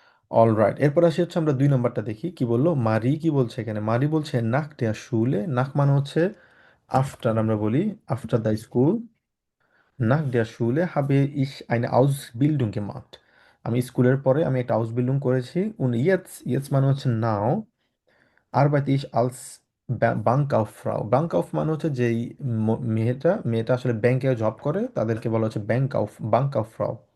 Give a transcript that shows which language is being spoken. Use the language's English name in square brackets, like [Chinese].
[Bangla] All right, এরপর আসি হচ্ছে আমরা 2 নম্বরটা দেখি কি বললো মারি। কি বলছে এখানে? মারি বলছে নাক দেয়া শুলে, নাক মানে হচ্ছে আফটার, আমরা বলি after the school. [German] Nach der Schule habe ich eine Ausbildung gemacht. [Bangla] আমি স্কুলের পরে আমি একটা আউসবিল্ডিং করেছি। [German] und jetzt [Bangla] মানে হচ্ছে নাও [German] arbeite ich als Bankkauffrau. [Bangla] Bankkauff মানে হচ্ছে যেই মেয়েটা আসলে ব্যাংকে জব করে, তাদেরকে বলা হচ্ছে Bankkauffrau.